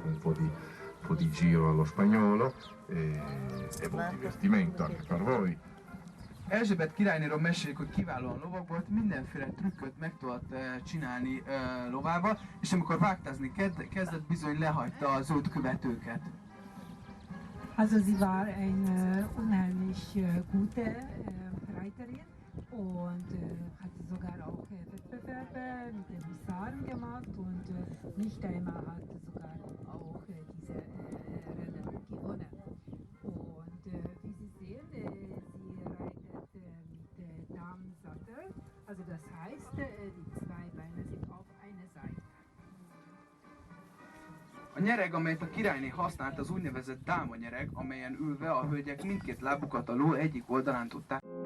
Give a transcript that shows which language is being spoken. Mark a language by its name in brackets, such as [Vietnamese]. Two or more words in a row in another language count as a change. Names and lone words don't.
[Italian] di giro allo spagnolo e buon divertimento anche per voi. [Hungarian] Erzsébet királynéról mesélik, hogy kiválóan lovag volt, mindenféle trükköt meg tudott csinálni lovával, és amikor vágtázni kezdett, bizony lehagyta az őt követőket. [German] Also sie war eine unheimlich gute Reiterin und hatte sogar auch Wettbewerbe mit den Husaren gemacht und nicht einmal hat sogar auch diese Rennen gewonnen. Und wie Sie sehen, sie reitet mit Damensattel, also das heißt, die zwei Beine sind auf einer Seite. [Hungarian] A nyereg, amelyet a királyné használt, az úgynevezett dámanyereg, amelyen ülve a hölgyek mindkét lábukat a ló egyik oldalán tudták